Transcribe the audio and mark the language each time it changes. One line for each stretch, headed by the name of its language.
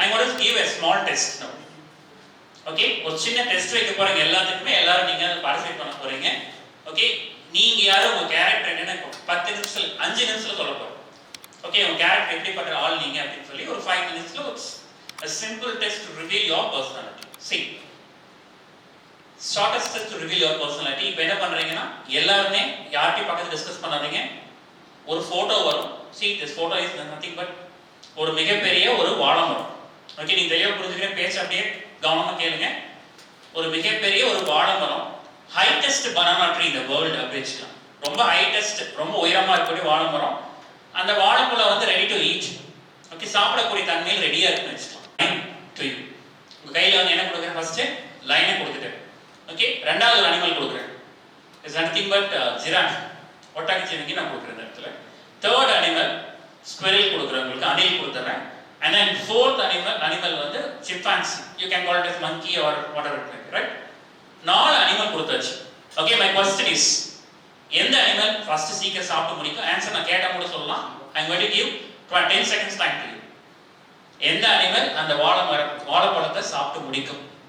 English: I want to give a small test now.
Tamil: Okay, ஒரு சின்ன test வைக்க போறீங்க. எல்லாத்துக்குமே எல்லாரும் நீங்க பார்ட்டிசிபேட் பண்ண போறீங்க. ஓகே, நீங்க யாரும் உங்க கேரக்டர் என்னன்னு 10 நிமிஷத்துல 5 நிமிஷத்துல சொல்ல போறோம். ஓகே, உங்க கேரக்டர் எப்படிப்பட்ட ஆள் நீங்க அப்படின்னு சொல்லி ஒரு 5 மினிட்ஸ்ல
English: a simple test to reveal your personality. See, shortest test to reveal your personality.
Tamil: இப்போ என்ன பண்றீங்கன்னா, எல்லாருமே யார்கிட்ட பக்கத்துல டிஸ்கஸ் பண்ணாதீங்க. ஒரு போட்டோ வரும்.
English: See, this photo is nothing but
Tamil: ஒரு மிகப்பெரிய ஒரு வாழைமரம். ஓகே, நீங்க தெளிவா புரிஞ்சுக்கிற பேச்சு அப்படியே கவனமா கேளுங்க. ஒரு மிகப்பெரிய ஒரு வாழைமரம்,
English: heightest banana tree இந்த world
Tamil: அப்படின்னு. ரொம்ப ஹைட்டஸ்ட், ரொம்ப உயரமா இருக்கக்கூடிய வாழைமரம். அந்த வாழைப்பழம் வந்து ரெடி டு ஈட். ஓகே, சாப்பிடக்கூடிய தன்மையில் ரெடியா இருக்குன்னு வச்சுக்கலாம். டு யூ, உங்க கையில வந்து என்ன கொடுக்குறேன்? ஃபர்ஸ்ட் லைனை கொடுத்துட்டேன். ஓகே, ரெண்டாவது ஒரு அனிமல் கொடுக்குறேன்.
English: it's nothing but giraffe,
Tamil: ஒட்டகச்சிவிங்கி நான் கொடுக்குறேன் இந்த இடத்துல.
English: third animal squirrel
Tamil: கொடுக்குறேன், உங்களுக்கு அணில் கொடுத்துறேன்.
English: And then fourth animal வந்து chimpanzee. You can call it as monkey or whatever it may be, right?
Tamil: 4 animal கொடுத்தாச்சு.
English: Okay, my question is,
Tamil: எந்த அனிமல் ஃபர்ஸ்ட் சீக்கிரம் சாப்பிட்டு முடிக்கும்? ஆன்சர் நான் கேட்டா கூட சொல்லலாம்.
English: I'm going to give 10 seconds time to you.
Tamil: எந்த அனிமல் அந்த வாழைப்பழத்தை சாப்பிட்டு முடிக்கும்?